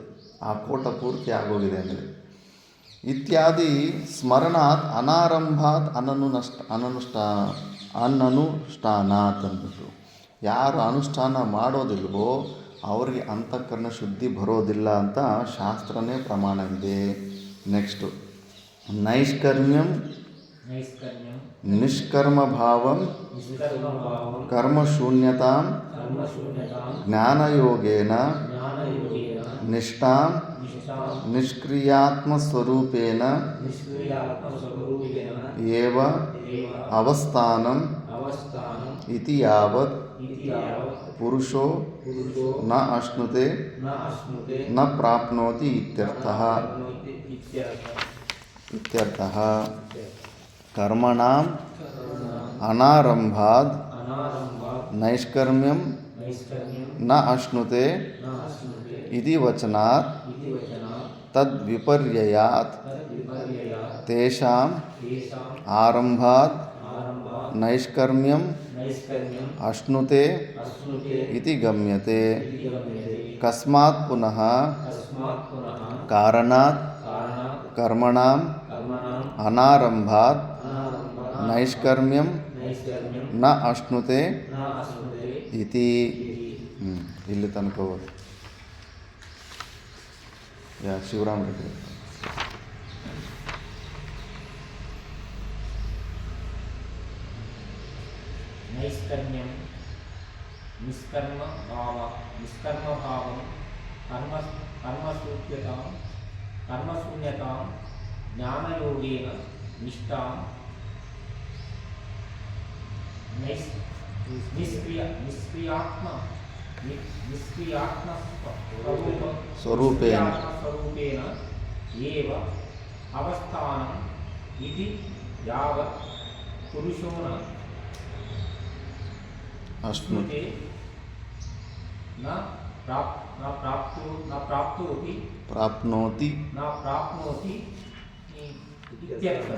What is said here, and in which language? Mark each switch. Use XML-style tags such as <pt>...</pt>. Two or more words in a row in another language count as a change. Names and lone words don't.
<kn>ಆ ಕೋಟ ಪೂರ್ತಿ ಆಗೋಗಿದೆ ಅಂದರೆ ಇತ್ಯಾದಿ</kn> <sa>ಸ್ಮರಣಾತ್ ಅನಾರಂಭಾತ್ ಅನನುಷ್ಠಾನಾತ್</sa> <kn>ಅಂದ್ಬಿಟ್ಟು ಯಾರು ಅನುಷ್ಠಾನ ಮಾಡೋದಿಲ್ವೋ ಅವರಿಗೆ ಅಂತಃಕರಣ ಶುದ್ಧಿ ಬರೋದಿಲ್ಲ ಅಂತ ಶಾಸ್ತ್ರನೇ ಪ್ರಮಾಣ ಇದೆ.</kn> <sa>ನೆಕ್ಸ್ಟು ನೈಷ್ಕರ್ಮ್ಯಂ ನೈಷ್ಕರ್ಮ್ಯಂ ನಿಷ್ಕರ್ಮ ಭಾವಂ ನಿಷ್ಕರ್ಮಭಾವಂ ಕರ್ಮಶೂನ್ಯತಾಂ ಕರ್ಮಶೂನ್ಯತಾಂ ಜ್ಞಾನಯೋಗೇನ ಜ್ಞಾನಯೋಗೇನ ನಿಷ್ಠಾಂ ನಿಷ್ಠಾಂ ನಿಷ್ಕ್ರಿಯಾತ್ಮಸ್ವರೂಪೇಣ ನಿಷ್ಕ್ರಿಯಾತ್ಮಸ್ವರೂಪೇಣ ಏವ ಏವ ಅವಸ್ಥಾನಂ ಅವಸ್ಥಾನಂ ಇತಿ ಯಾವತ್ ಇತಿ ಯಾವತ್ ಪುರುಷೋ ಪುರುಷೋ ನ ಅಶ್ನುತೆ ನ ಅಶ್ನುತೆ ನ ಪ್ರಾಪ್ನೋತಿ ಇತ್ಯರ್ಥಃ. ಪ್ರಾಪ್ನೋತಿ ಇತ್ಯರ್ಥಃ ಕರ್ಮಣಾಂ ಅನಾರಂಭಾದ್ ಅನಾರಂಭಾತ್ ನೈಷ್ಕರ್ಮ್ಯಂ ನೈಷ್ಕರ್ಮ್ಯಂ ನ ಅಶ್ನುತೆ ನ ಅಶ್ನುತೆ ಇತಿ ವಚನಾತ್ ಇತಿ ವಚನಾತ್ ತದ್ವಿಪರ್ಯಯಾತ್ ತದ್ವಿಪರ್ಯಯಾತ್ ತೇಷಾಂ ತೇಷಾಂ ಆರಂಭಾತ್ ಆರಂಭಾತ್ ನೈಷ್ಕರ್ಮ್ಯಂ ನೈಷ್ಕರ್ಮ್ಯಂ ಅಶ್ನುತೆ ಅಶ್ನುತೆ ಇತಿ ಗಮ್ಯತೆ. ಇತಿ ಗಮ್ಯತೆ. ಕಸ್ಮಾತ್ ಪುನಃ ತಸ್ಮಾತ್ ಪುನಃ ಕಾರಣಾತ್ ಕಾರಣಾತ್ ಕರ್ಮಣಾಂ ಕರ್ಮಣಾಂ ಅನಾರಂಭಾತ್ ಅನಾರಂಭಾತ್ ನೈಷ್ಕರ್ಮ್ಯಂ ನೈಷ್ಕರ್ಮ್ಯಂ ನ ಅಶ್ನುತೆ ನ ಅಶ್ನುತೆ ಇತಿ. ಇತಿ.</sa> <kn>ಇಲ್ಲಿ ತನಕ ಹೋಗಿ ಶಿವರಾಮ್ ರೆಡ್ಡಿ.</kn> <sa>ನೈಷ್ಕರ್ಮ್ಯಂ ನಿಷ್ಕರ್ಮಭಾವಂ ಕರ್ಮಶೂನ್ಯತಾಂ ಜ್ಞಾನಯೋಗೇನ ನಿಷ್ಠಾಂ ನಿಷ್ಕ್ರಿಯಾತ್ಮ ಸ್ವರೂಪೇಣ ಸ್ವರೂಪೇಣ ಏವ ಅವಸ್ಥಾನಂ ಇತಿ ಯಾವತ್ ಪುರುಷೋ ನ ಅಶ್ನುತೆ ನ ಪ್ರಾಪ್ನೋತಿ ಇತ್ಯರ್ಥಃ.</sa>